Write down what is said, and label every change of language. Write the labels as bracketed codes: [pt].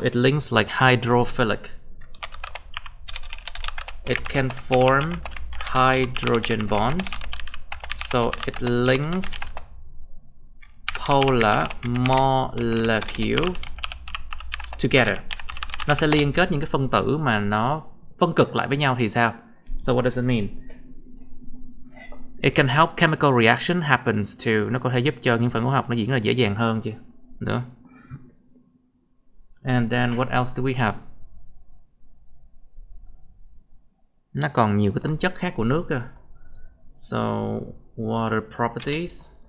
[en] It links like hydrophilic. It can form hydrogen bonds. So it links polar molecules together. [vi] Nó sẽ liên kết những cái phân tử mà nó phân cực lại với nhau thì sao? [en] So what does it mean? It can help chemical reaction happens to. [vi] Nó có thể giúp cho những phản ứng học nó diễn ra dễ dàng hơn chứ. Nữa. [en] And then what else do we have? [vi] Nó còn nhiều cái tính chất khác của nước cơ. [en] So water properties.